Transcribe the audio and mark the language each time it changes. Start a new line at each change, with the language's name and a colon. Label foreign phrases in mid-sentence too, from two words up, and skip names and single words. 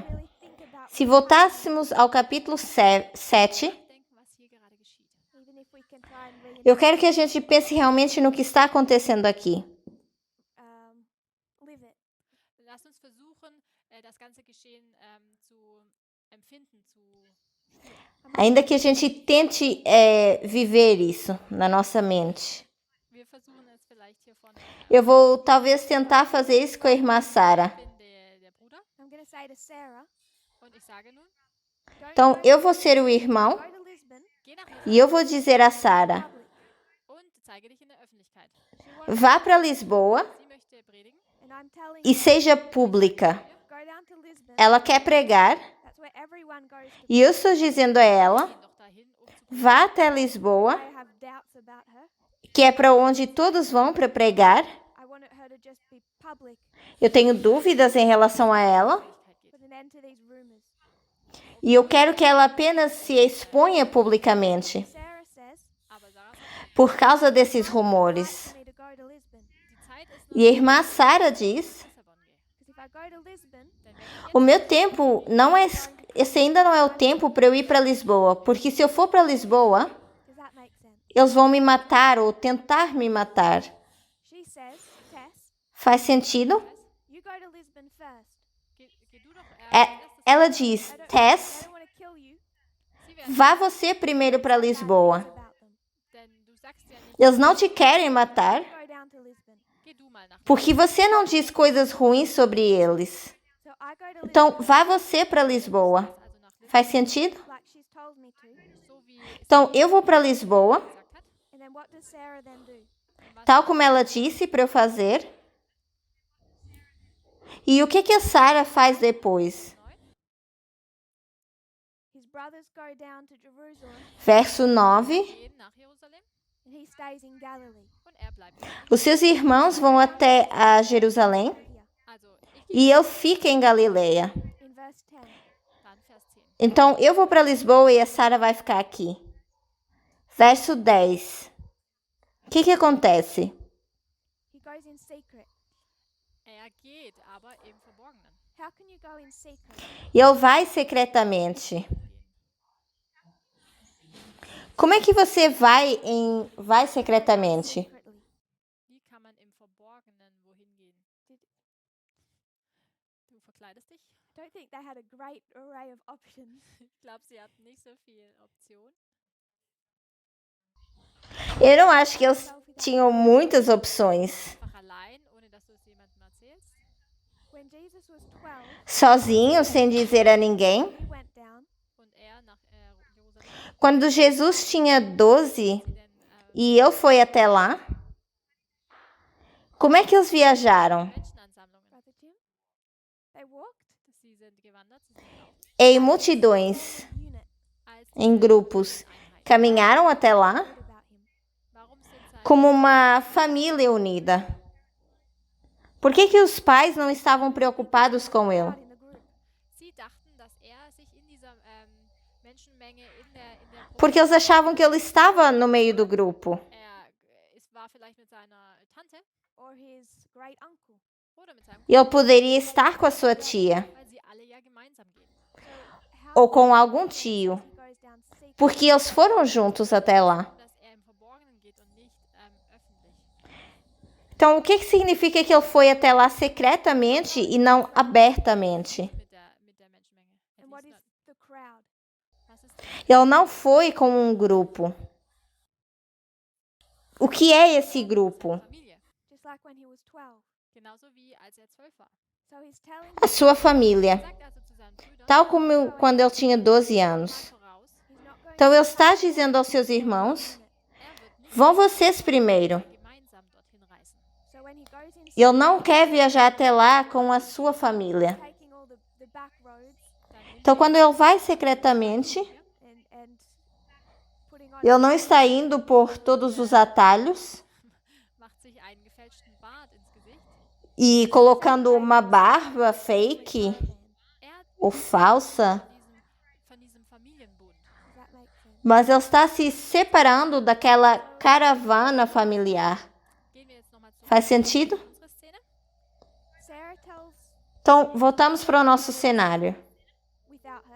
English: really think about
Portuguese: Se voltássemos ao capítulo 7,
German: denken, was hier gerade geschieht.
English: even if we can try and read
Portuguese: eu quero que a gente pense realmente no que está acontecendo aqui.
English: live it.
German: Lasst uns versuchen, das ganze Geschehen zu empfinden, zu
Portuguese: Ainda que a gente tente viver isso na nossa mente.
German: Wir versuchen es vielleicht hier vorne.
Portuguese: Eu vou talvez tentar fazer isso com a irmã Sara.
German: Ich bin der Bruder
English: I'm going to say to Sarah,
German: und ich sage nun,
English: don't
Portuguese: Então,
English: go,
Portuguese: eu vou ser o irmão
English: go to Lisbon
German: geh nach Hause
Portuguese: e eu vou dizer a Sara:
English: public.
German: zeige dich in der Öffentlichkeit.
Portuguese: Vá para Lisboa
German: Sie möchte predigen.
English: and I'm telling
Portuguese: e
English: you,
Portuguese: seja pública.
English: go down to Lisbon.
Portuguese: Ela quer pregar
English: That's where everyone goes to.
Portuguese: e eu estou dizendo a ela,
German: Gehen doch dahin, zu
Portuguese: vá até Lisboa,
English: I have doubts about her.
Portuguese: que é para onde todos vão para pregar.
English: I wanted her to just be public,
Portuguese: Eu tenho dúvidas em relação a ela
German: Öffentlichkeit geht.
English: put an end to these rumors.
Portuguese: e eu quero que ela apenas se exponha publicamente
English: Sarah says,
German: Aber Sarah sagt,
Portuguese: por causa desses
English: "It's
Portuguese: rumores.
English: right for me to go to Lisbon,
German: die Zeit ist
Portuguese: E a irmã Sara diz,
German: Lissabon gehe.
English: because if I go to Lisbon,
German: Denn wenn ich
Portuguese: o meu tempo não é, esse ainda não é o tempo para eu ir para Lisboa, porque se eu for para Lisboa,
English: does that make sense?"
Portuguese: eles vão me matar ou tentar me matar.
English: She says, "Tess,
Portuguese: Faz sentido?
English: you go to Lisbon first.
German: geh du doch
Portuguese: É,
German: als erstes
Portuguese: ela diz,
English: I Tess, don't want to kill you.
German: Sie werden,
Portuguese: vá você primeiro para Lisboa.
English: It's about them.
German: denn du sagst ja nicht,
Portuguese: Eles não te querem matar,
English: Go down to Lisbon."
German: geh du mal nach
Portuguese: porque você não diz coisas ruins sobre eles.
English: So I go to
Portuguese: Então,
English: Lisbon,
Portuguese: vá você para Lisboa.
German: also nach Lissabon,
Portuguese: Faz sentido?
English: like she's told me to.
German: so wie
Portuguese: Então, eu vou para Lisboa,
German: gesagt hat.
English: And then what does Sarah then do?
Portuguese: tal como ela disse para eu fazer. E o que a Sara faz depois?
English: His brothers go down to Jerusalem,
Portuguese: Verso 9.
German: Gehen nach Jerusalem
English: and he stays in Galilee.
German: und er bleibt.
Portuguese: Os seus irmãos vão até a Jerusalém
English: Here,
German: Also, ich
Portuguese: e eu fico em Galileia.
English: in verse 10.
German: dann Vers 10.
Portuguese: Então, eu vou para Lisboa e a Sara vai ficar aqui. Verso 10. O que acontece?
English: He goes in secret.
German: Er geht aber im Verborgenen.
English: How can you go in secret?
Portuguese: E ele vai secretamente. Como é que você vai secretamente?
English: Secretly.
German: Wie kann man im Verborgenen wohin gehen? Du verkleidest dich?
English: I don't think they had a great array of options.
German: Ich glaube, sie hatten nicht so viel Option.
Portuguese: Eu não acho que eles tinham muitas opções.
German: Einfach allein, ohne dass du es jemandem erzählst.
English: When Jesus was 12,
Portuguese: Sozinho, sem dizer a ninguém.
English: he went down.
German: Und er nach Jerusalem.
Portuguese: Quando Jesus tinha 12
German: Sie denn
Portuguese: e ele foi até lá, como é que eles viajaram?
German: Menschenansammlungen.
English: Brother Jim? They walked
German: Sie sind gewandert, sie sind gelaufen.
Portuguese: Em multidões,
English: unit.
German: Als
Portuguese: em grupos,
German: Einheit.
Portuguese: caminharam até lá
English: Heard about him.
German: Warum sind seine
Portuguese: como uma família unida. Por que os pais não estavam preocupados com ele?
English: Out in the group.
German: Sie dachten, dass er sich in dieser Menschenmenge in der Gruppe,
Portuguese: Porque eles achavam que ele estava no meio do grupo.
German: es war vielleicht mit seiner Tante
English: Or his great uncle.
German: oder mit seinem
Portuguese: Ele poderia estar com a sua tia
German: weil sie alle ja gemeinsam gehen.
English: How
Portuguese: ou com algum tio,
English: he goes down secret.
Portuguese: porque eles foram juntos até lá.
German: Dass er im Verborgenen geht und nicht öffentlich.
Portuguese: Então, o que significa que ele foi até lá secretamente e não abertamente?
German: Mit der Menschenmenge. Er
English: And what
German: ließ
English: is the crowd?
German: was ist
Portuguese: Ele não foi com um grupo. O que é esse grupo?
German: Familie?
English: Just like when he was 12.
German: Genauso wie als er 12 war.
English: So he's telling
Portuguese: A sua família,
German: Er sagt also zu seinen Brüdern,
Portuguese: tal como quando ele tinha 12 anos.
German: voraus,
English: he's not going
Portuguese: Então, ele está dizendo aos seus irmãos:
English: unit.
German: er wird nicht
Portuguese: vão vocês primeiro.
German: gemeinsam dorthin reisen.
English: So when he goes in
Portuguese: Ele não quer viajar até lá com a sua família.
English: taking all the back roads
German: Dann nimmt
Portuguese: Então, quando ele vai secretamente,
English: and putting on
Portuguese: ele não está indo por todos os atalhos
German: macht sich einen gefälschten Bart ins Gesicht.
Portuguese: e colocando uma barba fake
German: Er hat
Portuguese: ou falsa,
German: von diesem Familienbund.
English: Does that make sense?
Portuguese: mas ele está se separando daquela caravana familiar.
German: Gehen wir jetzt nochmal zurück
Portuguese: Faz sentido?
German: in unsere Szene.
English: Sarah tells
Portuguese: Então, voltamos para o nosso cenário.
English: without her